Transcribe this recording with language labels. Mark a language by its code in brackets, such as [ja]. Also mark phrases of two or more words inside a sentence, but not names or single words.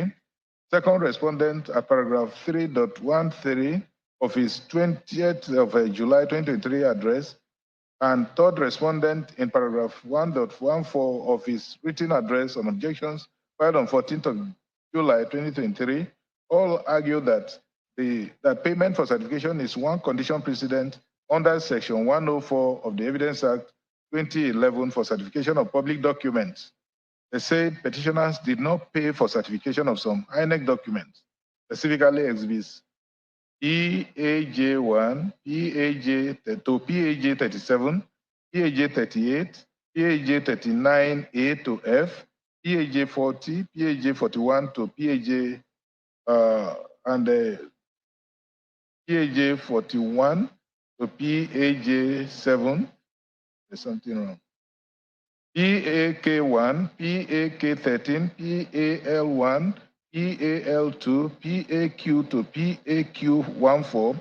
[en] Second respondent at paragraph 3.13 of his 20th of July 2023 address, and third respondent in paragraph 1.14 of his written address on objections filed on 14th of July 2023, all argue that that payment for certification is one condition precedent under section 104 of the Evidence Act 2011 for certification of public documents. They said petitioners did not pay for certification of some INEC documents, specifically exhibits PAJ1, PAJ to PAJ37, PAJ38, PAJ39A to F, PAJ40, PAJ41 to PAJ and PAJ41 to PAJ7. There's something wrong. PAK1, PAK13, PAL1, PAL2, PAQ to PAQ14,